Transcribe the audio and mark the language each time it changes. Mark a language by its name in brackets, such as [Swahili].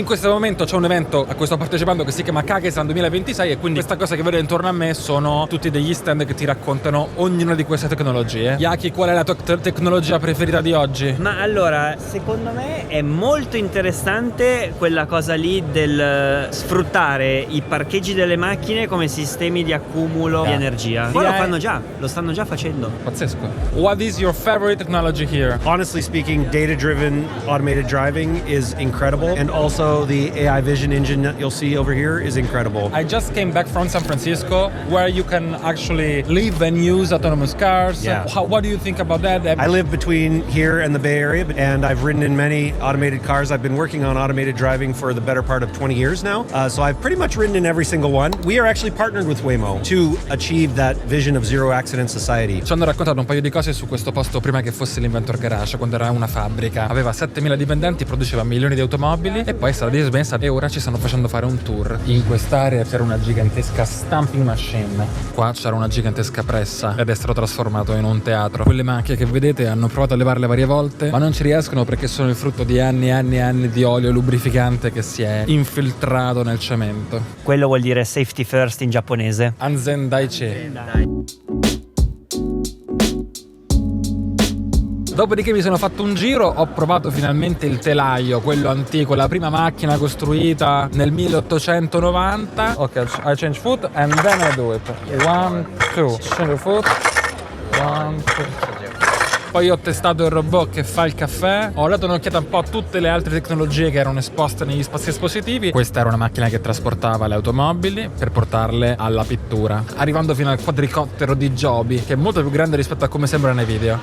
[Italian] In questo momento c'è un evento a cui sto partecipando che si chiama Kagesan 2026 e quindi questa cosa che vedete intorno a me sono tutti degli stand che ti raccontano ognuna di queste tecnologie. Yaki, qual è la tua tecnologia preferita di oggi? Ma allora, secondo me è molto interessante quella cosa lì del sfruttare i parcheggi delle macchine come sistemi di accumulo di energia. Poi lo fanno già, lo stanno già facendo. Pazzesco. [English] What is your favorite technology here? Honestly speaking, data-driven automated driving is incredible, and also the AI vision engine that you'll see over here is incredible. I just came back from San Francisco, where you can actually live and use autonomous cars. Yeah. What do you think about that? I live between here and the Bay Area, and I've ridden in many automated cars. I've been working on automated driving for the better part of 20 years now, so I've pretty much ridden in every single one. We are actually partnered with Waymo to achieve that vision of zero accident society. [Italian] Ci hanno raccontato un paio di cose su questo posto prima che fosse l'Inventor Garage, quando era una fabbrica. Aveva 7.000 dipendenti, produceva milioni di automobili e poi è stata dismessa e ora ci stanno facendo fare un tour. In quest'area c'era una gigantesca stamping machine. Qua c'era una gigantesca pressa ed è stato trasformato in un teatro. Quelle macchine che vedete hanno provato a levarle varie volte, ma non ci riescono perché sono il frutto di anni e anni e anni di olio lubrificante che si è infiltrato nel cemento. Quello vuol dire safety first in giapponese. [Japanese] Anzen Daichi. [Italian] Dopodiché mi sono fatto un giro, ho provato finalmente il telaio, quello antico, la prima macchina costruita nel 1890. [English] Ok, I change foot and then I do it. 1, 2, change foot. 1, 2. [Italian] Poi ho testato il robot che fa il caffè, ho dato un'occhiata un po' a tutte le altre tecnologie che erano esposte negli spazi espositivi. Questa era una macchina che trasportava le automobili per portarle alla pittura, arrivando fino al quadricottero di Joby, che è molto più grande rispetto a come sembra nei video.